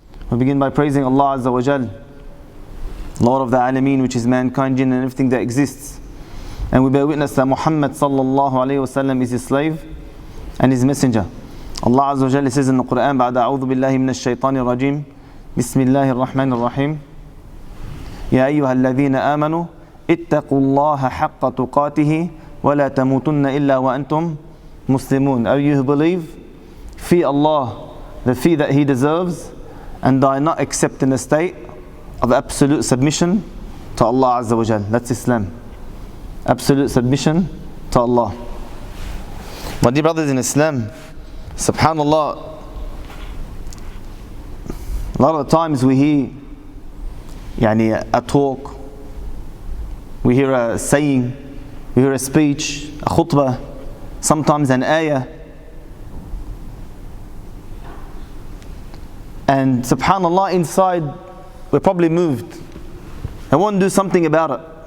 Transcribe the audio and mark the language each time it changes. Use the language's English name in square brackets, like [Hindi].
[English] We begin by praising Allah Azza wa Jal, Lord of the Alameen, which is mankind, jinn and everything that exists. And we bear witness that Muhammad sallallahu alayhi wa sallam is his slave and his messenger. Allah Azza wa Jal says in the Qur'an, [Arabic] بعد أعوذ بالله من الشيطان الرجيم بسم الله الرحمن الرحيم يا أيها الذين آمنوا اتقوا الله حق تقاته ولا تموتن إلا وأنتم مسلمون. [English] O you who believe, fear Allah, the fear that He deserves, and die not except in a state of absolute submission to Allah Azza wa Jal. That's Islam. Absolute submission to Allah. My dear brothers in Islam, subhanallah, a lot of the times we hear a talk, we hear a saying, we hear a speech, a khutbah, sometimes an ayah, and subhanallah, inside we're probably moved and want to do something about it.